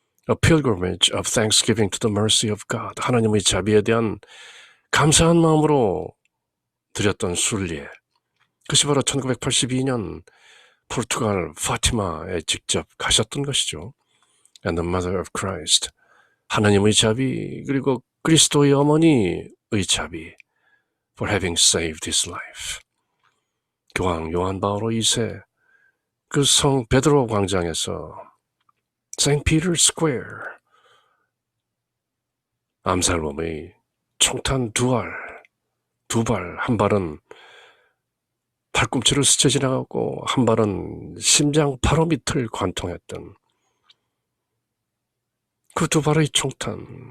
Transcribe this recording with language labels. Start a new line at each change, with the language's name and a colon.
English: A pilgrimage of thanksgiving to the mercy of God.
Korean: 하나님의 자비에 대한 감사한 마음으로 드렸던 순례. 그것이 바로 1982년 포르투갈 파티마에 직접 가셨던 것이죠.
English: And the Mother of Christ.
Korean: 하나님의 자비, 그리고 그리스도의 어머니의 자비.
English: For having saved his life.
Korean: 교황 요한 바오로 2세 그 성 베드로 광장에서 St. Peter's Square 암살범의 총탄 두 발, 한 발은 팔꿈치를 스쳐 지나갔고 한 발은 심장 바로 밑을 관통했던 그 두 발의 총탄.